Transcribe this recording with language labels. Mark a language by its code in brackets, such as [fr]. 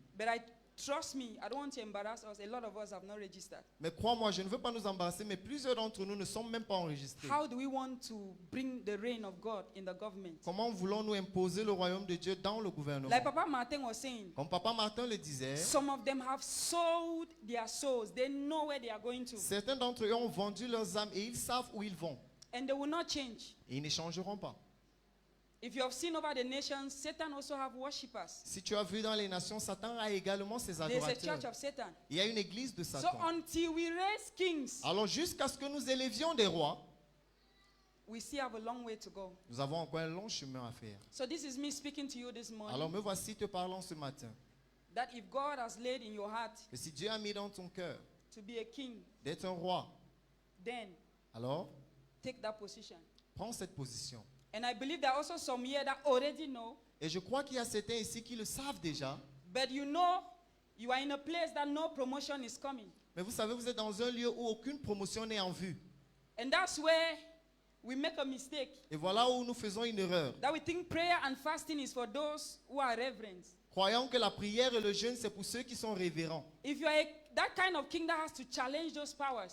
[en] But trust me, I don't want to embarrass us. A lot of us have not registered. [fr] Mais crois-moi, je ne veux pas nous embarrasser, mais plusieurs d'entre nous ne sont même pas enregistrés. [en] How do we want to bring the reign of God in the government? [fr] Comment voulons-nous imposer le royaume de Dieu dans le gouvernement? [en] Like Papa Martin was saying, [fr] Comme Papa Martin le disait, [en] some of them have sold their souls. They know where they are going to. [fr] certains d'entre eux ont vendu leurs âmes et ils savent où ils vont. [en] And they will not change. [fr] Et ils ne changeront pas. [en] If you have seen over the nations, Satan also have worshippers. [fr] Si tu as vu dans les nations, Satan a également ses [en] There's a [fr] adorateurs. [en] church of Satan. [fr] Il y a une église de [en] So [fr] Satan. [en] until we raise kings, [fr] Alors jusqu'à ce que nous élevions des rois, [en] we still have a long way to go. [fr] nous avons encore un long chemin à faire. [en] So this is me speaking to you this morning. [fr] Alors me voici te parlant ce matin. [en] That if God has laid in your heart [fr] Que si Dieu a mis dans ton cœur [en] to be a king, [fr] d'être un roi, [en] then [fr] alors [en] take that position. [fr] prends cette position. [en] And I believe there are also some here that already know, [fr] Et je crois qu'il y a certains ici qui le savent déjà. [en] but you know you are in a place that no promotion is coming. [fr] Mais vous savez, vous êtes dans un lieu où aucune promotion n'est en vue. [en] And that's where we make a mistake. [fr] Et voilà où nous faisons une erreur. [en] That we think prayer and fasting is for those who are reverent. [fr] Croyons que la prière et le jeûne, c'est pour ceux qui sont révérents. [en] If you are that kind of king that has to challenge those powers,